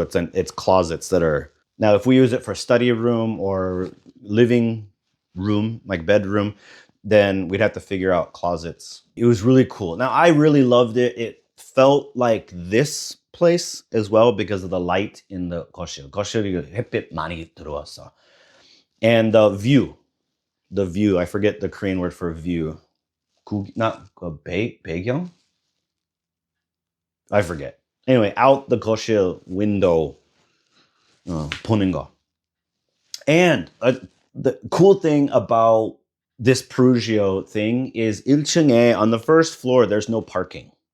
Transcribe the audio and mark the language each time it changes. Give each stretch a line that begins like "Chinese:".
English: So it's closets that are, now if we use it for study room or living room, like bedroom, then we'd have to figure out closets. It was really cool. Now I really loved it. It felt like this place as well because of the light in the 거실.
Korean: 거실이 햇빛 많이 들어왔어.
English: And the view, I forget the Korean word for view. 배경? I forget. Anyway, out the 거실 window,
Korean: 보는 거.
English: And the cool thing about this Perugio thing is
Korean: 1층에
English: on the first floor, there's no parking.